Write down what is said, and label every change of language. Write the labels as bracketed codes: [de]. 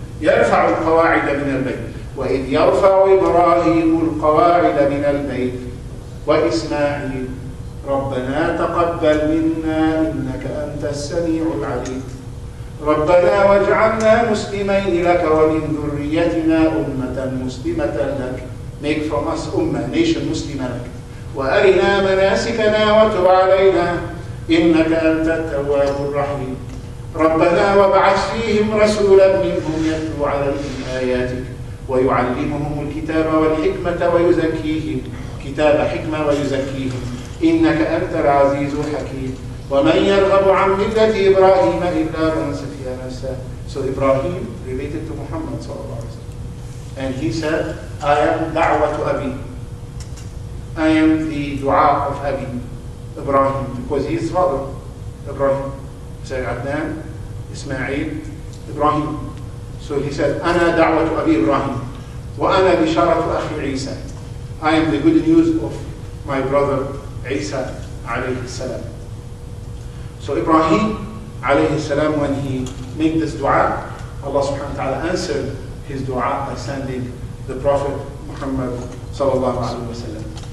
[ar] يرفع القواعد من البيت. وإذ يرفع إبراهيم القواعد من البيت وإسماعيل ربنا تقبل منا إنك أنت السميع العليم ربنا واجعلنا مسلمين لك ومن ذريتنا أمة مسلمة لك. [en] Make from us أمة, nation [ar] مسلمة لك. وأرنا مناسكنا وتب علينا إنك أنت التواب الرحيم ربنا وابعث فيهم رسولا منهم يتلو عليهم آياتك ويعلمهم الكتاب والحكمة ويزكيهم كتاب حكمة ويزكيهم إنك أنت العزيز الحكيم ومن يرغب عن ملة إبراهيم إلا من سفه نفسه. [en] So Ibrahim related to Muhammad sallallahu alaihi wasallam, and he said, I am da'watu Abi, I am the dua of Abi Ibrahim, because he is father Ibrahim. He said Adnan, Ismail, Ibrahim. So he said, [ar] أنا دعوة أبي إبراهيم وأنا بشارة أخي عيسى. [en] I am the good news of my brother Isa alayhi salam. So Ibrahim alayhi salam, when he made this dua, Allah subhanahu wa ta'ala answered his dua by sending the Prophet Muhammad sallallahu alayhi wa sallam.